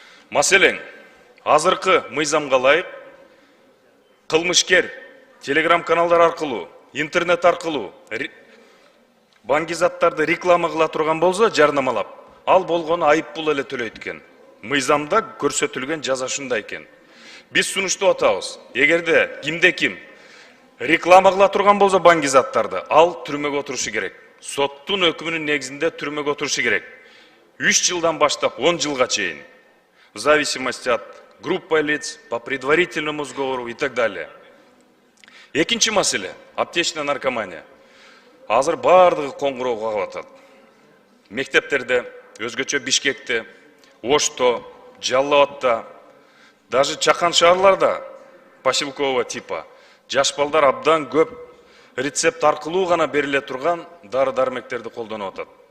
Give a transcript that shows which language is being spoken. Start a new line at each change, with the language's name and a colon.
Kyrgyz: Маселен, азыркы мыйзамга ылайык кылмышкер телеграм каналдар аркылуу, интернет аркылуу баңги-заттарды реклама кыла турган болсо, жарнамалап, ал болгону айып пул эле төлөйт экен. Мыйзамда көрсөтүлгөн жаза ушундай экен. Биз сунуштап атабыз. Эгерде ким реклама кыла турган болсо баңги-заттарды, ал түрмөгө отурушу керек. Соттун өкүмүнүн негизинде түрмөгө отурушу керек. 3 жылдан баштап 10 жылга чейин.
Russian: В зависимости от группы лиц, по предварительному сговору и так далее.
Kyrgyz: Экинчи маселе —
Russian: аптечная наркомания.
Kyrgyz: Азыр бардыгы коңгуроо кагып атат. Мектептерде, өзгөчө Бишкекте, Ошто, Жалал Абадта, даже чакан шаарларда
Russian: поселкового типа
Kyrgyz: жаш балдар абдан көп рецепт аркылуу гана бериле турган дары-дармектерди колдонуп атат.